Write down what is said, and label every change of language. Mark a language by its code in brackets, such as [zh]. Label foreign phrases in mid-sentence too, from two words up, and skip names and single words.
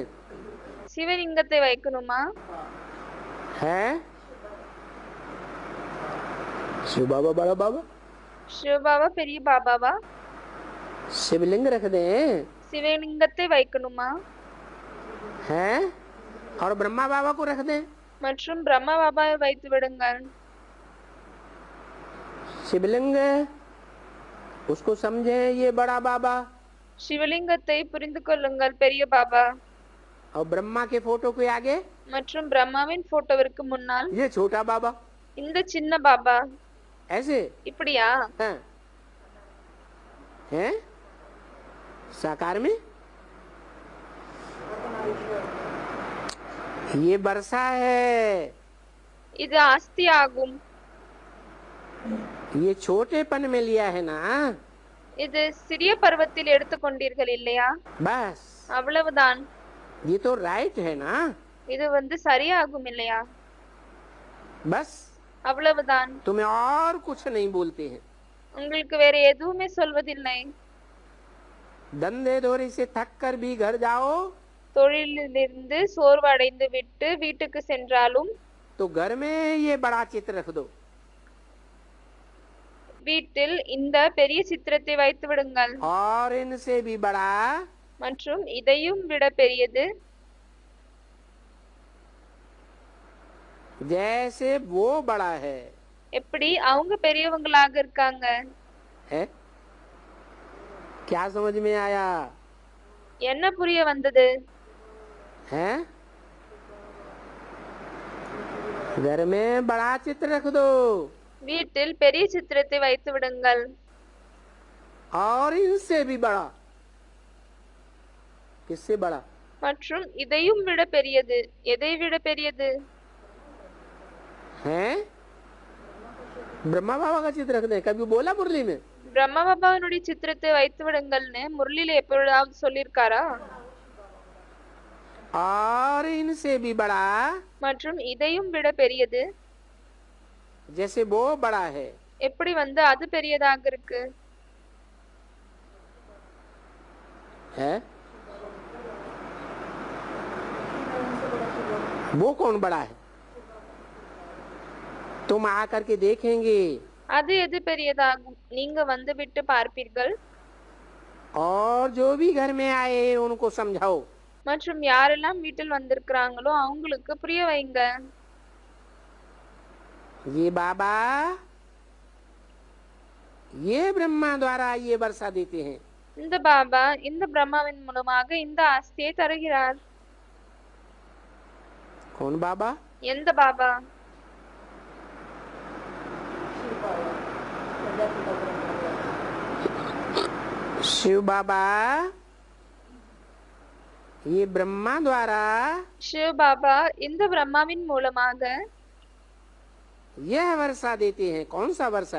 [ta] சிவலிங்கத்தை வைக்கணுமா? [hi] है शिव बाबा बड़ा बाबा? [ta] சிவ பாபா பெரிய பாபாவா? [hi] शिवलिंग रख दें [ta] சிவலிங்கத்தை வைக்கணுமா? [hi] हैं और ब्रह्मा बाबा को रख दें। [ta] மற்றும் பிரம்மா பாபாவை வைத்து விடுங்கள்। [hi] शिवलिंग उसको समझे ये बड़ा बाबा, [ta] சிவலிங்கத்தை புரிந்து கொள்ளுங்கள் பெரிய பாபா। [hi] और ब्रह्मा के फोटो के आगे [ta] மற்றும் பிரம்மாவின் போட்டோவிற்கு முன்னால் [hi] ये छोटा बाबा, [ta] இந்த சின்ன பாபா। [hi] ऐसे [ta] இப்படியா? [hi] हैं हैं साकार में। ये वर्षा है, [ta] இது ஆஸ்தி ஆகும்। [hi] ये छोटेपन में लिया है ना, [ta] இது சிறிய பருவத்தில் எடுத்துக்கொண்டீர்கள் இல்லையா? [hi] बस [ta] அவ்வளவுதான்। [hi] ये तो राइट है ना, [ta] இது சரியாகும் இல்லையா? [hi] बस [ta] அவ்வளவுதான்। [hi] तुम्हें और कुछ नहीं बोलते हैं। [ta] உங்களுக்கு வேற எதுவுமே சொல்வதில்லை। [hi] धंधे धोरी से थक कर भी घर जाओ [ta] தொழிலிலிருந்து சோர்வடைந்து விட்டு வீட்டுக்கு சென்றாலும் [hi] तो घर में ये बड़ा चित्र रख दो। [ta] வீட்டில் இந்த பெரிய சித்திரத்தை வைத்து விடுங்கள்। [hi] और इनसे भी बड़ा, [ta] மற்றும் இதையும் விட பெரியது, [hi] जैसे वो बड़ा है, [ta] எப்படி அவங்க பெரியவங்களாக இருக்காங்க। [hi] है? क्या समझ में आया? [ta] என்ன புரிய வந்தது? [hi] हैं? घर में बड़ा चित्र रख दो [ta] வீட்டில் பெரிய சித்திரத்தை வைத்து விடுங்கள்। [hi] और इनसे भी बड़ा, किससे बड़ा? [ta] மற்றும் இதையும் விட பெரியது, எதை விட பெரியது? [hi] हैं? ब्रह्मा बाबा का चित्र रख दें, कभी बोला मुरली में? [ta] பிரம்மா பாபாவினுடைய சித்திரத்தை வைத்து விடுங்கள்னு முரளியில எப்பொழுதாவது சொல்லியிருக்காரா? [hi] और इनसे भी बड़ा, [ta] மற்றும் இதையும் விட பெரியது, [hi] जैसे वो बड़ा है। [ta] எப்படி அது பெரியதாக இருக்கு? [hi] है? वो कौन बड़ा है? तुम आकर के देखेंगे [ta] அது எது பெரியதாகும்? நீங்க விட்டு பார்ப்பீர்கள்। [hi] और जो भी घर में आए उनको समझाओ। [ta] மற்றும் யாரெல்லாம் வீட்டில் வந்திருக்கிறாங்களோ அவங்களுக்கு புரிய வைங்க। [hi] ये बाबा ये ब्रह्मा द्वारा ये वर्षा देते हैं। [ta] இந்த பாபா இந்த பிரம்மாவின் மூலமாக இந்த ஆஸ்தியை தருகிறார்। [hi] कौन बाबा? [ta] எந்த பாபா? [hi] शिव बाबा ये ब्रह्मा द्वारा [ta] शिव बाबा இந்த பிரம்மாவின் மூலமாக [hi] यह वर्षा देते हैं। कौन सा वर्षा?